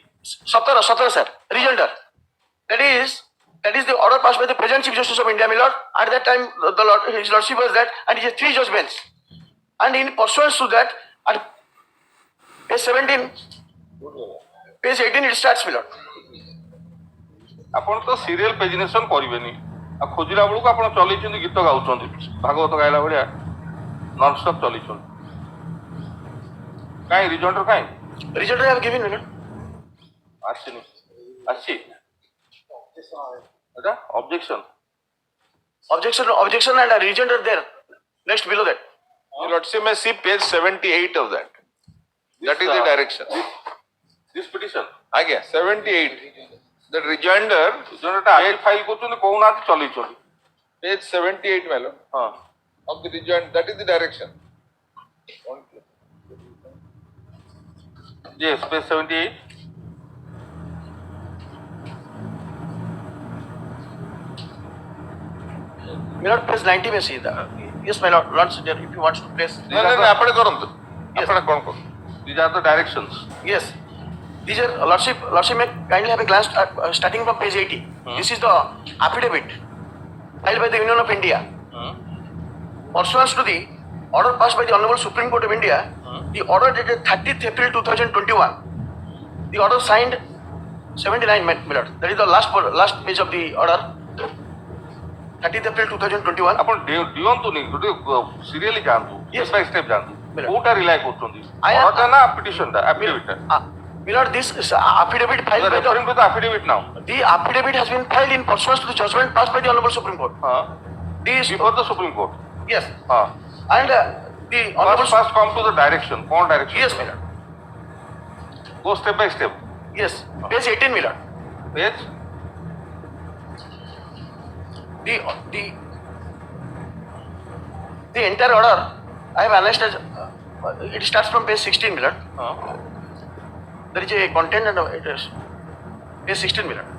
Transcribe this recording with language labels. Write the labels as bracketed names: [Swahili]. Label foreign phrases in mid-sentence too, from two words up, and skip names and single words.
[English] 17 sir, rejoinder. That is the order passed by the present Chief Justice of India, my lord. At that time, his lordship was that, and it is a 3 judge bench. And in pursuance to that, at page 17, page 18, it starts, my lord. [Odia] ଆପଣ ତ [English] serial pagination [Odia] କରିବେନି ଆଉ ଖୋଜିଲା ବେଳକୁ ଆପଣ ଚଲେଇଛନ୍ତି ଗୀତ ଗାଉଛନ୍ତି ଭାଗବତ ଗାଇଲା ଭଳିଆ ନନଷ୍ଟପ୍ ଚଲେଇଛନ୍ତି କାଇଁ ରିଜଲ୍ଟ କାଇଁ [English] ରିଜଲ୍ଟ have given, my lord. [Odia] ଆସିନି ଆସିଛି ଏଟା [English] Objection and a rejoinder there. Next below that. Your lordship may see page 78 of that. That is the direction. This petition 78. The rejoinder [Odia] ଫାଇଲ କରୁଛନ୍ତି କହୁନାହାନ୍ତି ଚଲେଇଛନ୍ତି [English] page 78, my lord. Of the rejoinder, that is the direction. Yes, page 78. My lord, page 90 may see that. Yes, my lord, Lord Senior, if you want to place. No, [Odia] ଆପଣ କରନ୍ତୁ ଆପଣ କ'ଣ କରୁ [English] These are the directions. Yes. These are, Lordship may kindly have a glance starting from page 80. This is the affidavit filed by the Union of India. Pursuant to the order passed by the Honorable Supreme Court of India, the order dated 30th April 2021. The order signed 79 minutes. That is the last page of the order. 30th April 2021. [Odia] ଆପଣ ଦିଅନ୍ତୁନି ଗୋଟେ ସିରିୟଲି ଯାଆନ୍ତୁ [English] Yes. step by step [Odia] ଯାଆନ୍ତୁ [English] Miller. [Odia] କୋଉଟା ରିଲାଏ କରୁଛନ୍ତି [English] I am- [Odia] ଅର୍ଡରଟା ନା ପିଟିସନଟା ଆଫିଡେଭିଟଟା [English] My lord, this affidavit filed by the referring to the affidavit now The affidavit has been filed in pursuance to the judgment passed by the Honorable Supreme Court. [Odia] ହଁ [English] This, before the Supreme Court yes, [Odia] ହଁ [English] and the Honorable first come to the direction କ'ଣ ଡାଇରେକ୍ସନ yes, my lord. go step by step Yes, page 18, my lord. ପେଜ The entire order I have analyzed as it starts from page 16, my lord. [Odia] ହଁ [English] There is a content and it is page 16, my lord.